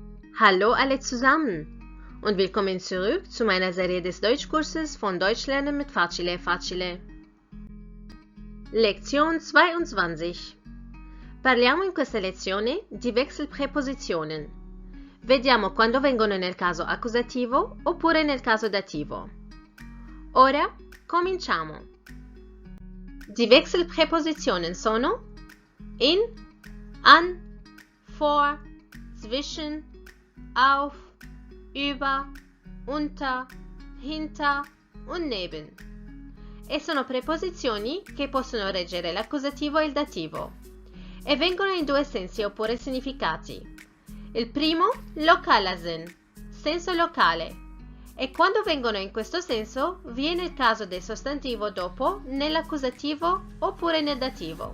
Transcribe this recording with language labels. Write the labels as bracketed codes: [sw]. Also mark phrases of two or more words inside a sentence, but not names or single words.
[de] Hallo alle zusammen und willkommen zurück zu meiner Serie des Deutschkurses von Deutsch lernen mit Facile Facile. [it] Lezione 22. Parliamo in questa lezione di Wechselpräpositionen. Vediamo quando vengono nel caso accusativo oppure nel caso dativo. Ora cominciamo. [de] Die Wechselpräpositionen sono in, an, vor, zwischen, auf, über, unter, hinter und neben. [it] E sono preposizioni che possono reggere l'accusativo e il dativo e vengono in due sensi oppure significati. Il primo, lokalasin, senso locale, e quando vengono in questo senso viene il caso del sostantivo dopo nell'accusativo oppure nel dativo.